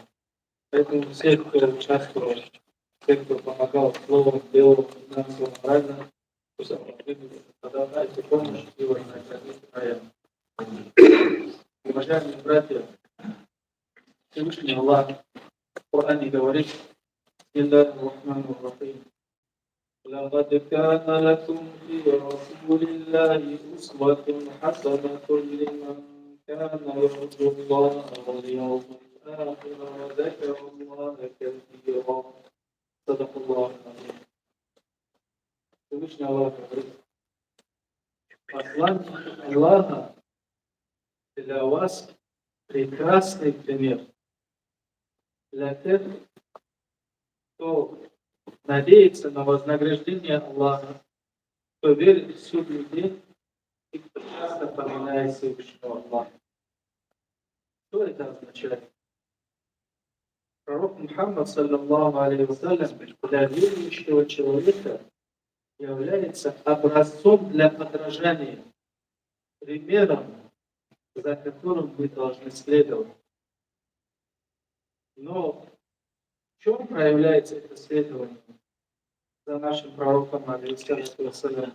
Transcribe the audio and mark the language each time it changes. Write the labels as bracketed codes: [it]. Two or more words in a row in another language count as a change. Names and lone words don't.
[ru] Поэтому все, кто участвовал, все, кто помогал словом, делом, финансово, морально, пусть подавайте помощь и вознаградить рая. Уважаемые братья, Всевышний Аллах в Коране говорит: [ar] لقد كان لكم في رسول الله أسوة حسنة لمن كان يرجو الله واليوم الآخر وذكر الله كثيرا. صدق الله العظيم. [ru] Всевышний Аллах говорит: посланник Аллаха для вас прекрасный пример. Для тех, кто надеется на вознаграждение Аллаха, кто верит в судный день и кто часто поминает Всевышнего Аллаха. Что это означает? Пророк Мухаммад, [ar] صلى الله عليه وسلم, [ru] для верующего человека является образцом для подражания, примером, за которым мы должны следовать. Но в чем проявляется это следование за нашим пророком, [ar] عليه الصلاة والسلام?